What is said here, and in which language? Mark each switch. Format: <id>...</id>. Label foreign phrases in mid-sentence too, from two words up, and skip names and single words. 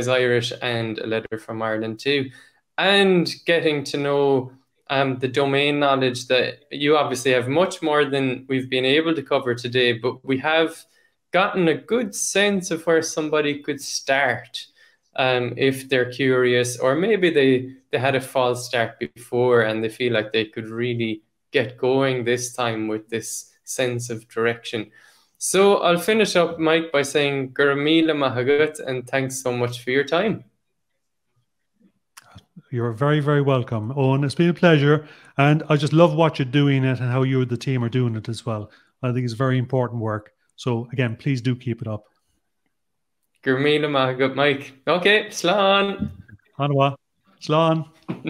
<en>Irish and a letter from Ireland too, and getting to know the domain knowledge that you obviously have much more than we've been able to cover today, but we have gotten a good sense of where somebody could start if they're curious, or maybe they had a false start before and they feel like they could really get going this time with this sense of direction. So I'll finish up, Mike, by saying</en> <ga>Gur míle maith agat,</ga> <en>and thanks so much for your time. You're very, very welcome, Owen. It's been a pleasure. And I just love what you're doing it and how you and the team are doing it as well. I think it's very important work. So again, please do keep it up.</en> <ga>Gur míle maith agat, Mike. Okay, slán. Slán.</ga>